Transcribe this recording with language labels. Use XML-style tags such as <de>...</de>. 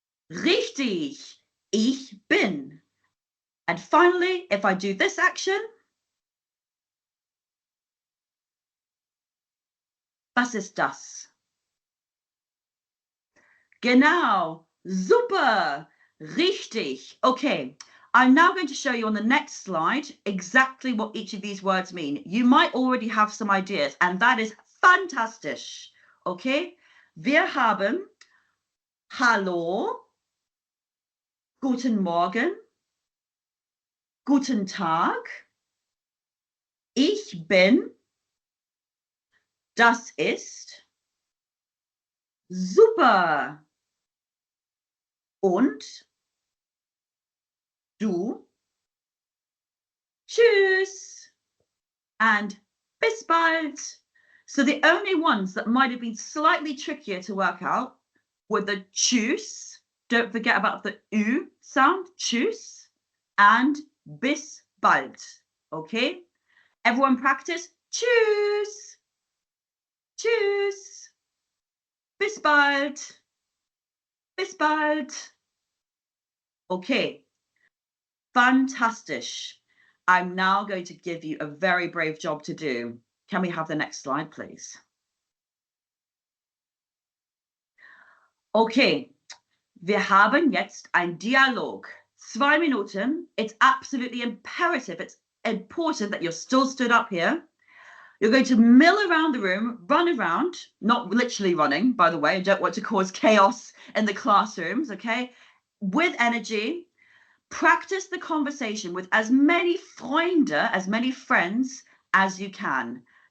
<de>Richtig. Ich bin.</de> <en>And finally, if I do this action,</en> <de>was ist das? Genau. Super. Richtig. Okay.</de> <en>I'm now going to show you on the next slide exactly what each of these words mean. You might already have some ideas, and that is fantastisch. Okay?</en> <de>Wir haben Hallo, Guten Morgen, Guten Tag, Ich bin, das ist, super. Und du, tschüss, and bis bald.</de> <en>So the only ones that might have been slightly trickier to work out were the tschüss, don't forget about the U sound, tschüss, and bis bald, okay? Everyone practice,</en> <de>tschüss, tschüss, bis bald, bis bald.</de> <en>Okay, fantastic. I'm now going to give you a very brave job to do. Can we have the next slide, please?</en> <de>Okay, wir haben jetzt ein Dialog. 2 Minuten.</de> <en>It's absolutely imperative. It's important that you're still stood up here. You're going to mill around the room, run around, not literally running, by the way. I don't want to cause chaos in the classrooms, okay? With energy, practice the conversation with as many Freunde, as many friends as you can.</en>